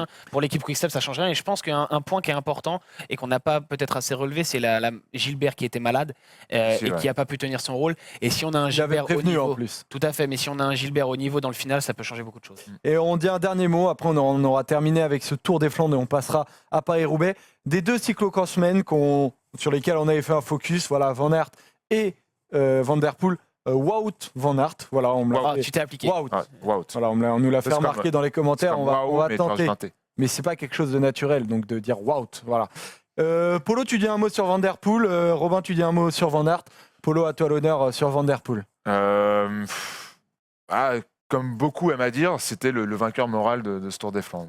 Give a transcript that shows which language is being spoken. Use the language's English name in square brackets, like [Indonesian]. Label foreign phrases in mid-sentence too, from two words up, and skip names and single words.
[French] Pour l'équipe Quick-Step, ça ne change rien. Et je pense qu'un point qui est important et qu'on n'a pas peut-être assez relevé, c'est Gilbert qui était malade et qui n'a pas pu tenir son rôle. Et si on a un Gilbert au niveau, en plus. Tout à fait, mais si on a un Gilbert au niveau dans le final, ça peut changer beaucoup de choses. Et on dit un dernier mot, après on aura terminé avec ce Tour des Flandres et on passera à Paris-Roubaix. Des 2 cyclocrossmen sur lesquels on avait fait un focus, voilà, Van Aert et Van Der Poel. Wout Van Aert, voilà, tu t'es appliqué. Wout. Voilà, on nous l'a fait remarquer dans les commentaires, on va tenter. Mais c'est pas quelque chose de naturel, donc de dire Wout, voilà. Polo, tu dis un mot sur Van Der Poel, Robin, tu dis un mot sur Van Aert. Polo, à toi l'honneur sur Van Der Poel. Comme beaucoup aiment à dire, c'était le vainqueur moral de ce Tour des Flandres.